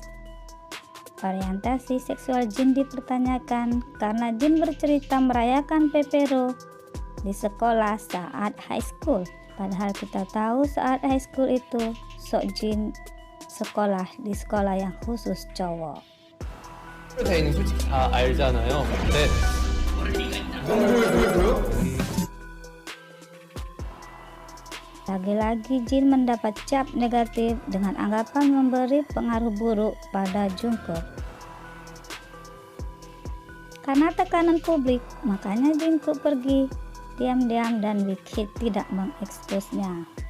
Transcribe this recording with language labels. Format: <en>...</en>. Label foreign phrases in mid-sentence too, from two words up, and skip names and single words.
<id>Orientasi seksual Jin dipertanyakan karena Jin bercerita merayakan Pepero di sekolah saat</id> <en>high school.</en> <id>Padahal kita tahu saat</id> <en>high school</en> <id>itu Seokjin sekolah di sekolah yang khusus cowok.</id> <ko>저희는 솔직히 다 알잖아요. 네.</ko> <id>Lagi-lagi Jin mendapat cap negatif dengan anggapan memberi pengaruh buruk pada Jungkook. Karena tekanan publik, makanya Jungkook pergi diam-diam dan Big Hit tidak mengeksposnya.</id>